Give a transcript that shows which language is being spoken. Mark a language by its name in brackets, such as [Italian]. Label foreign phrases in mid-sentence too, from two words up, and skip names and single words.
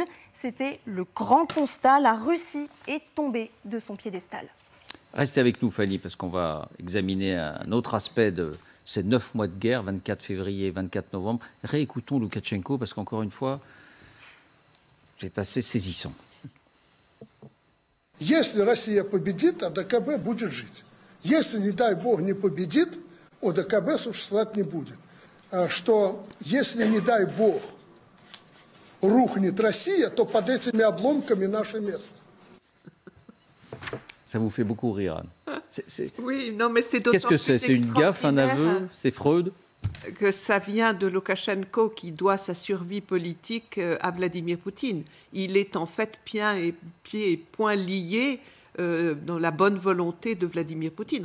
[French] C'était le grand constat. La Russie est tombée de son piédestal. Restez avec nous, Fanny, parce qu'on va examiner un autre aspect de ces 9 mois de guerre, 24 février, 24 novembre. Réécoutons Loukachenko, parce qu'encore une fois, c'est assez saisissant. [Russian] Если Россия победит, ОДКБ будет жить. Если, не дай бог, не победит, ОДКБ существовать не будет. Что если, не дай бог, рухнет Россия, то под этими обломками наше место. [French] Ça vous fait beaucoup rire, Anne. Oui, non, mais c'est d'autant Qu'est-ce que c'est? C'est une gaffe, un aveu? C'est Freud? Que ça vient de Loukachenko qui doit sa survie politique à Vladimir Poutine. Il est en fait pieds et poings liés dans la bonne volonté de Vladimir Poutine.